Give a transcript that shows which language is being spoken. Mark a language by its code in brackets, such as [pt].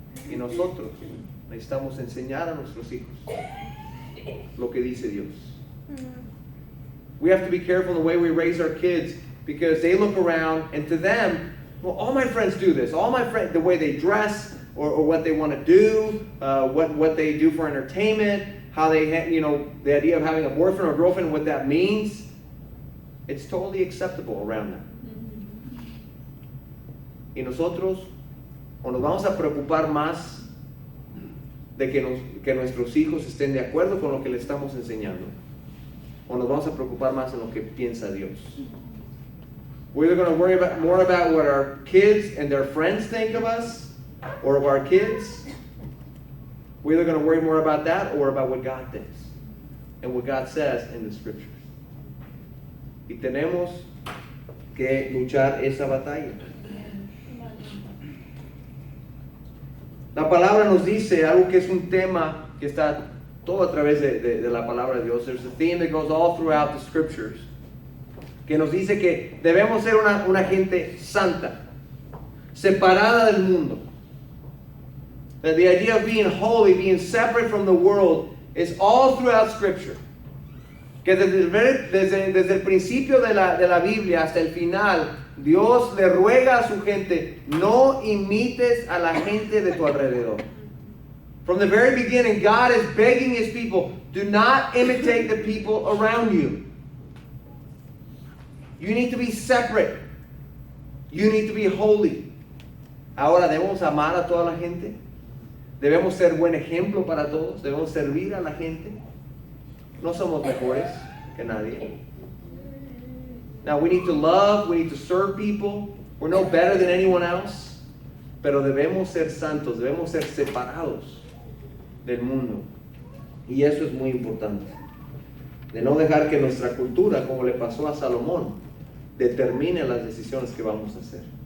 [es] Y nosotros necesitamos enseñar a nuestros hijos lo que dice Dios. [en] We have to be careful in the way we raise our kids because they look around and to them, well, all my friends do this. All my friends, the way they dress or what they want to do, what they do for entertainment, how they, the idea of having a boyfriend or girlfriend, what that means, it's totally acceptable around them. [es] Y nosotros, o nos vamos a preocupar más de que nuestros hijos estén de acuerdo con lo que les estamos enseñando, o nos vamos a preocupar más en lo que piensa Dios. [en] We're either going to worry more about what our kids and their friends think of us, or of our kids. We're either going to worry more about that or about what God thinks. and what God says in the scriptures. [es] Y tenemos que luchar esa batalla. La palabra nos dice algo que es un tema que está todo a través de la palabra de Dios. [en] There's a theme that goes all throughout the scriptures, [es] que nos dice que debemos ser una gente santa, separada del mundo. [en] That the idea of being holy, being separate from the world, is all throughout scripture. [es] Que desde el principio de la Biblia hasta el final, Dios le ruega a su gente, no imites a la gente de tu alrededor. [en] From the very beginning, God is begging His people, do not imitate the people around you. You need to be separate. You need to be holy. [es] Ahora, ¿debemos amar a toda la gente? ¿Debemos ser buen ejemplo para todos? ¿Debemos servir a la gente? No somos mejores que nadie. [en] Now, we need to love, we need to serve people. We're no better than anyone else. [es] Pero debemos ser santos, debemos ser separados del mundo. Y eso es muy importante. De no dejar que nuestra cultura, como le pasó a Salomón, determine las decisiones que vamos a hacer.